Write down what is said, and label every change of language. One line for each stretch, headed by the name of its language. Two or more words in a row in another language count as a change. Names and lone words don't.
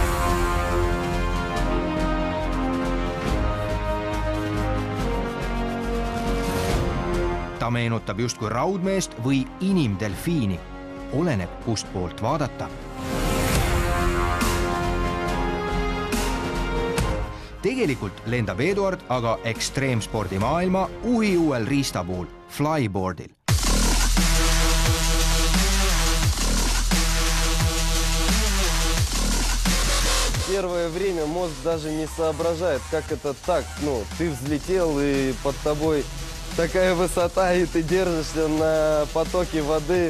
Estonian: Ta meenutab justkui raudmeest või inimdelfiini, oleneb kust poolt vaadata. Tegelikult lendab Eduard aga ekstreemspordi maailma uhiuuel riistapuul, flyboardil.
Russian: Первое время мозг даже не соображает, как это так. Ты взлетел, и под тобой такая высота, и ты держишься на потоке воды.